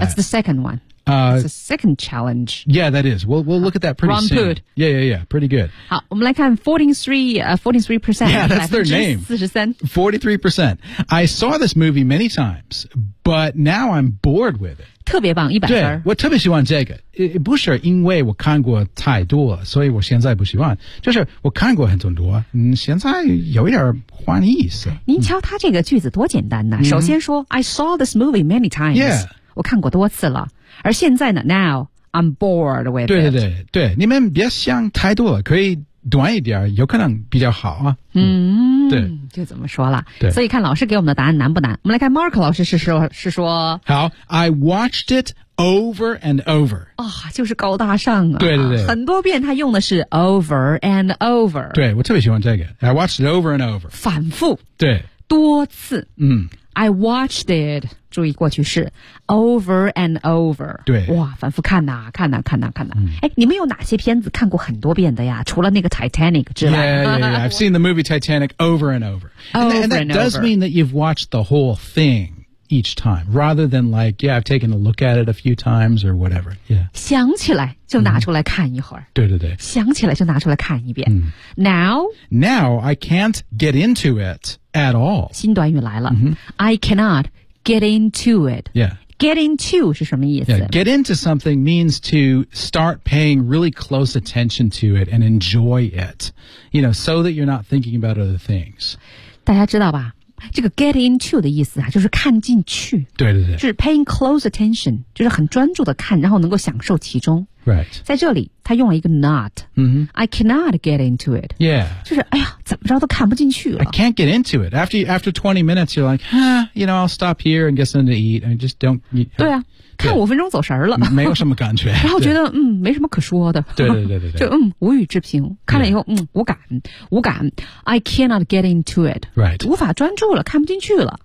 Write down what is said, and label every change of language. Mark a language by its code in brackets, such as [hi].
[en] That's the second one. That's the second challenge. Yeah, that is. We'll look at that pretty soon. Wrong food. Yeah, yeah, yeah. Pretty good. [zh] 好，我们来看 43%. [en] Yeah, that's their name. 43%. I saw this movie many times, but now I'm bored with it. [zh] 特别棒，100分。对，我特别喜欢这个，不是因为我看过太多，所以我现在不喜欢，就是我看过很多，现在有一点换意思。您瞧他这个句子多简单呢、首先说 [en] I saw this movie many times、 yeah. [zh] 我看过多次了，而现在呢 [en] Now I'm bored with it。 [zh] 对对对对，你们别想太多了，可以短一点，有可能比较好啊。对，就怎么说了。对，所以看老师给我们的答案难不难。我们来看 Mark 老师是说。 [en] 好 ，I watched it over and over。 [zh] 啊、哦，就是高大上啊。对对对，很多遍他用的是 over and over。对，我特别喜欢这个 [en] ，I watched it over and over。 [zh] 反复。对。多次。 [en] I watched it。 [zh] 注意过去式 [en] ，over and over。 [zh] 对，哇，反复看呐、啊，看呐、啊，看呐、啊，看呐、啊。哎、你们有哪些片子看过很多遍的呀？除了那个 Titanic 之外 [en] ，Yeah, I've seen the movie Titanic over and over. And that does mean that you've watched the whole thing each time, rather than like, yeah, I've taken a look at it a few times or whatever. Yeah. [zh] 想起来就拿出来看一会儿。对对对。想起来就拿出来看一遍。 [en] Now I can't get into it at all. [zh] 新短语来了。 [en] I cannot. Get into it. Yeah. [zh] Get into 是什么意思 [en] yeah, get into something means to start paying really close attention to it and enjoy it, you know, so that you're not thinking about other things. [zh] 大家知道吧，这个 get into 的意思啊，就是看进去。对对对。就是 [en] paying close attention, [zh] 就是很专注的看，然后能够享受其中。 [en] Right. [zh] 在这里他用了一个 not.、 Mm-hmm. [en] I cannot get into it. Yeah. [zh] 就是哎呀怎么着都看不进去了。 [en] I can't get into it. After 20 minutes, you're like, huh, you know, I'll stop here and get something to eat. I just don't... You, [zh] 对啊看五分钟走神了。没有什么感觉。然后觉得嗯没什么可说的。对对对 对, 对。就嗯无语之评。看了以后、yeah. 嗯无感。无感。 [en] I cannot get into it. Right. [zh] 无法专注了看不进去了。